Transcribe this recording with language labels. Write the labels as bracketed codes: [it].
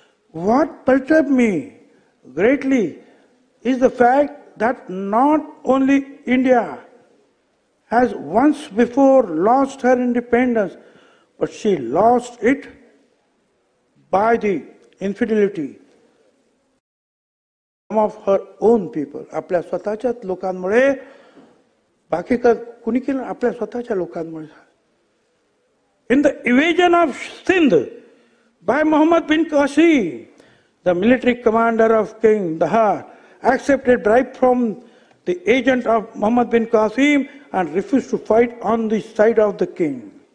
[en] What perturbs me greatly is the fact that not only India has once before lost her independence, but she lost it by the infidelity of her own people. [mr] आपल्या स्वतःच्याच लोकांमुळे, बाकी का कुणी केलं? आपल्या स्वतःच्या लोकांमुळे. [en] In the invasion of Sindh by Muhammad bin Qasim, the military commander of King Dahar accepted bribe from the agent of Muhammad bin Qasim and refused to fight on the side of the king.